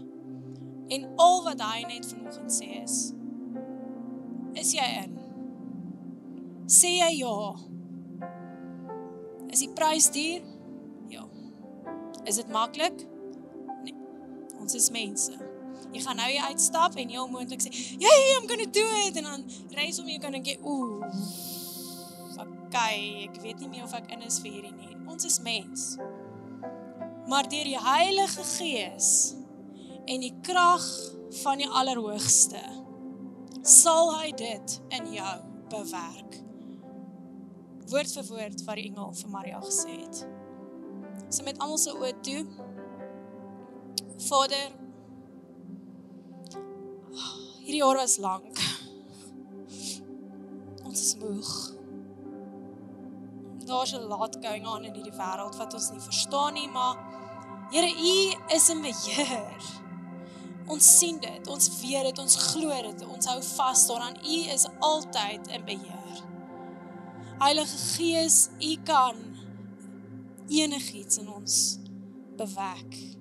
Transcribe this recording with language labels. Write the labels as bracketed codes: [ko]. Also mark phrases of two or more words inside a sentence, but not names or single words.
[af] En al wat hy net vanoggend sê is jy in? Sê jy ja? Is die prys duur? Ja. Is dit maklik? Nee. Ons is mense. Jy gaan nou uitstap en jy onmoontlik sê, [en] I'm gonna do it, [af] en dan reis om jy kan dink, okay, ek weet nie meer of ek in is vir hierdie nie. Ons is mens. Maar deur die Heilige Gees en die krag van die Allerhoogste, sal hy dit in jou bewerk. Woord vir woord wat die engel vir Maria gesê het. So met almal se oë toe. Vader, hierdie jaar was lank. Ons is moeg. Daar's 'n [en] lot going on [af] in hierdie wêreld wat ons nie verstaan nie, maar Here, U is in beheer. Ons sien dit, ons weet dit, ons glo dit, ons hou vas daaraan. U is altyd in beheer. Heilige Gees, U kan enigiets in ons bewek.